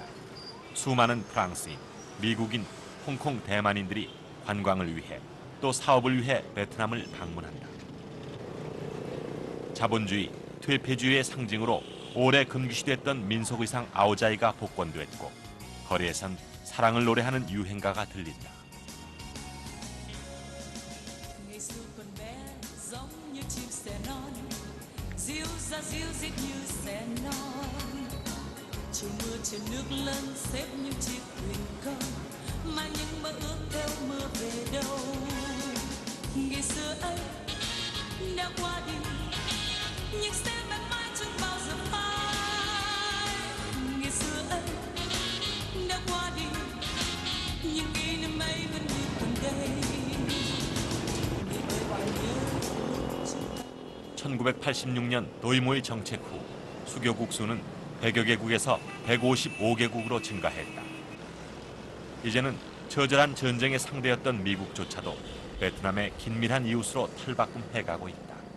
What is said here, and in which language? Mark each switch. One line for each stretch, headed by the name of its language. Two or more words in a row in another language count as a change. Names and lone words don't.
Korean: 수많은 프랑스인, 미국인, 홍콩, 대만인들이 관광을 위해 또 사업을 위해 베트남을 방문한다. 자본주의, 퇴폐주의의 상징으로 오래 금기시됐던 민속의상 아오자이가 복권됐고 거리에선 사랑을 노래하는 유행가가 들린다.
Vietnamese: chiều mưa trên nước lớn xếp những chiếc thuyền câu mang những mơ ước theo mưa về đâu. Ngày xưa ấy đã qua đi nhưng sẽ mãi mãi chẳng bao giờ phai. Ngày xưa ấy đã qua đi nhưng kỷ niệm ấy vẫn như còn đây. Người ơi bạn nhớ
Korean: 1986년 도이모의 정책 후 수교국 수는 100여 개국에서 155개국으로 증가했다. 이제는 처절한 전쟁의 상대였던 미국조차도 베트남의 긴밀한 이웃으로 탈바꿈해가고 있다.